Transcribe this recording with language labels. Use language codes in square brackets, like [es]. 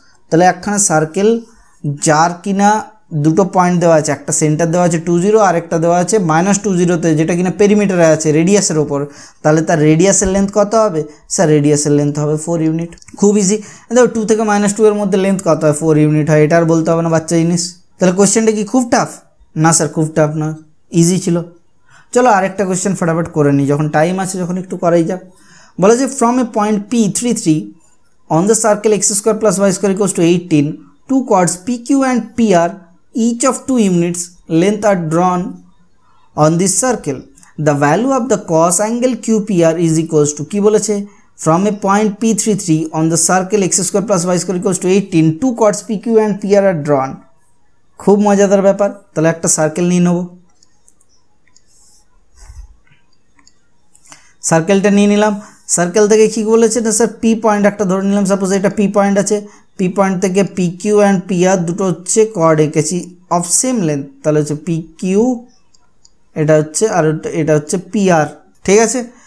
[bn] তাহলে একখানা সার্কেল যার কিনা দুটো পয়েন্ট দেওয়া আছে, একটা সেন্টার দেওয়া আছে 2 0 আর একটা দেওয়া আছে -2 0-তে, যেটা কিনা পেরিমিটারে আছে রেডিয়াসের ওপর, তাহলে তার রেডিয়াসের লেন্থ কত হবে স্যার? রেডিয়াসের লেন্থ হবে 4 ইউনিট। খুব ইজি। দেখো 2 থেকে -2 এর মধ্যে লেন্থ কত হয়? 4 ইউনিট হয়। এটা আর বলতে হবে না বাচ্চা জিনিস। তাহলে কোশ্চেনটা কি খুব টাফ? না স্যার খুব টাফ না, ইজি ছিল। চলো আরেকটা কোশ্চেন ফটাফট করে নিই, যখন টাইম আছে যখন একটু করাই যাক। [en] বলা যে from a point P3 on the circle x square plus y square equals to 18, two chords PQ and PR each of 2 units length are drawn on this circle. The value of the cos angle QPR is equals to [bn] কি বলেছে? [en] From a point P3 on the circle x square plus y square equals to 18, two chords PQ and PR are drawn. [bn] খুব মজাদার ব্যাপার। তাহলে একটা circle নিয়ে নেব, সার্কেলটা নিয়ে নিলাম। সার্কেল থেকে কী বলেছে না স্যার পি পয়েন্ট একটা ধরে নিলাম, সাপোজ এটা পি পয়েন্ট আছে, পি পয়েন্ট থেকে P Q and P আর দুটো হচ্ছে কর্ড এঁকেছি অফ সেম লেন্থ, তাহলে হচ্ছে পি কিউ এটা হচ্ছে আর এটা হচ্ছে পি আর, ঠিক আছে।